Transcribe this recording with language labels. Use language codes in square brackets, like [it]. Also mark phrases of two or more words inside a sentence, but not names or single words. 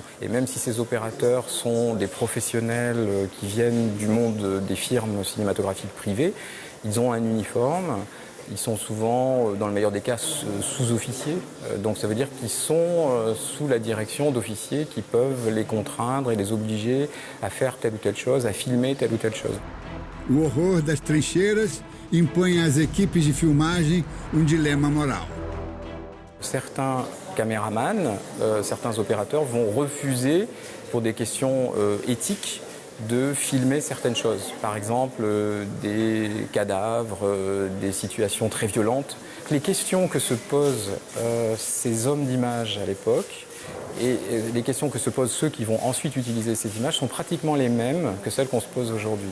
[fr] Et même si ces opérateurs sont des professionnels qui viennent du monde des firmes cinématographiques privées, ils ont un uniforme. Ils sont souvent, dans le meilleur des cas, sous-officiers. Donc ça veut dire qu'ils sont sous la direction d'officiers qui peuvent les contraindre et les obliger à faire telle ou telle chose, à filmer telle ou telle chose. [pt] O horror das trincheiras impõe às equipes de filmagem dilema moral. [fr] Certains caméramans, certains opérateurs vont refuser, pour des questions éthiques, de filmer certaines choses. Par exemple, des cadavres, des situations très violentes. Les questions que se posent ces hommes d'image à l'époque, Et les questions que se posent ceux qui vont ensuite utiliser ces images sont pratiquement les mêmes que celles qu'on se pose aujourd'hui.